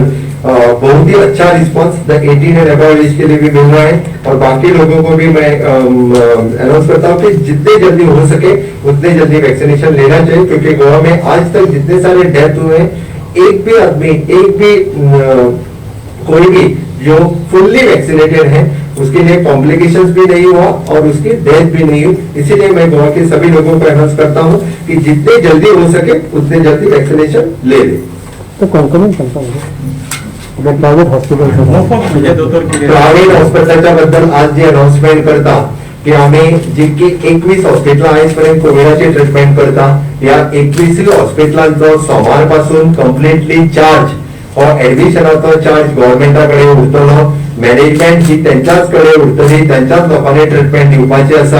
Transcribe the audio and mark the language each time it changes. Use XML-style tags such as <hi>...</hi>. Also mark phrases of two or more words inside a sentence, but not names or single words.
<hi>बहुत ही अच्छा रिस्पांस 18</hi> <en>and above age</en> <hi>के लिए भी मिल रहा है और बाकी लोगों को भी मैं अनाउंस करता हूँ कि जितने जल्दी हो सके उतने जल्दी वैक्सीनेशन लेना चाहिए, क्योंकि गोवा में आज तक जितने सारे डेथ हुए हैं एक भी आदमी कोई भी जो</hi> <en>fully vaccinated</en> <hi>है उसके लिए कॉम्प्लिकेशंस भी नहीं हुआ और उसकी डेथ भी नहीं हुई। इसीलिए मैं गोवा के सभी लोगों को अनाउंस करता हूँ कि जितने जल्दी हो सके उतने जल्दी वैक्सीनेशन ले ले। तो कौन प्रायव्हेट</hi> <kok>हॉस्पिटलच्या बद्दल आज जे अनाउन्समेंट करता की आम्ही जितकी 21 हॉस्पिटल आजपर्यंत कोविडाची ट्रीटमेंट करता, या 21 हॉस्पिटलांचो सोमार पासून</kok> <en>completely charge</en> <kok>हो ऍडमिशनाचो चार्ज गव्हर्नमेंटाकडे उरतलो, मॅनेजमेंट ही त्यांच्याच कडे उरतली, त्यांच्याच लोकांनी ट्रीटमेंट दिवपाची आसा।</kok>